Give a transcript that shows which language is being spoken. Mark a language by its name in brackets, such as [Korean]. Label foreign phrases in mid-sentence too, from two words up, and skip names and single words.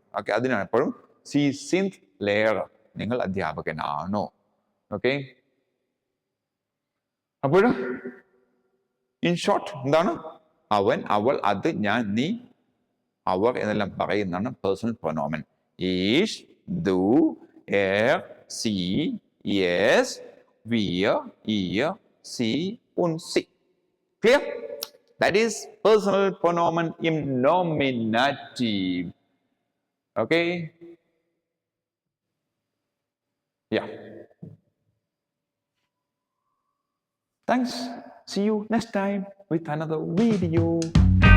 [Malayalam] ഓക്കെ, അതിനാണ് എപ്പോഴും [German] Sie sind Lehrer, [Malayalam] നിങ്ങൾ അധ്യാപകനാണോ. ഓക്കെ, അപ്പോൾ [English] in short [Malayalam] എന്താണ്? അവൻ, അവൾ, അത്, ഞാൻ, നീ, അവർ എന്നെല്ലാം പറയുന്നതാണ് പേഴ്സണൽ പ്രൊനോമൻ. [German] ich, du, er, sie, es, wir, ihr, sie und sie. [English] Clear? That is personal pronomen im nominative. Okay? Yeah. Thanks. See you next time with another video.